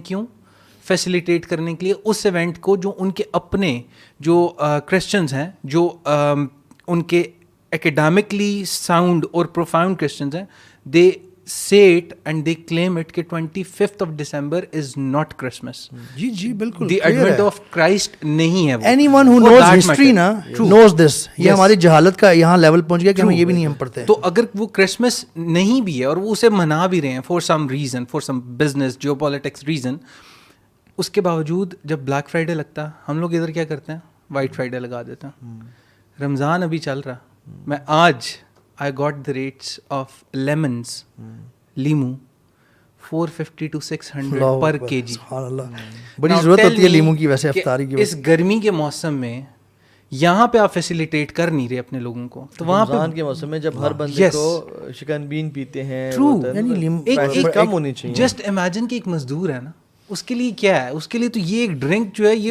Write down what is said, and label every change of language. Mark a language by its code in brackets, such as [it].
[ur] کیوں؟ فیسیلیٹیٹ کرنے کے لیے اس ایونٹ کو, جو ان کے اپنے جو کرسچنز ہیں, جو ان کے اکیڈیمکلی ساؤنڈ اور پروفاؤنڈ کرسچنز ہیں, دے say it and they claim it کہ 25th of December is not Christmas. جی بالکل, [en] the advent of Christ نہیں ہے وہ. anyone who knows history نا knows this. [ur] یہ ہماری جہالت کا یہاں لیول پہنچ گیا کہ ہم یہ بھی نہیں ہم پڑھتے. تو اگر وہ کرسمس نہیں بھی ہے اور وہ اسے منا بھی رہے ہیں for some reason, for some business geopolitics reason, اس کے باوجود جب بلیک فرائیڈے لگتا ہے, ہم لوگ ادھر کیا کرتے ہیں, وائٹ فرائیڈے لگا دیتے ہیں. [en] رمضان ابھی چل رہا, میں آج I got the rates of lemons, لیمو 450 to 600 per kg. [ur] سبحان اللہ, بڑی ضرورت ہوتی ہے لیمو کی ویسے افطاری کی. اس گرمی کے موسم میں یہاں پہ آپ فیسیلیٹیٹ کر نہیں رہے اپنے لوگوں کو, تو وہاں رمضان کے موسم میں جب ہر بندے کو شکن بین پیتے ہیں, ٹرو, یعنی کم ہونی چاہیے. جسٹ امیجن کہ ایک مزدور ہے نا, اس کے لیے کیا ہے, اس کے لیے تو یہ ایک ڈرنک جو ہے یہ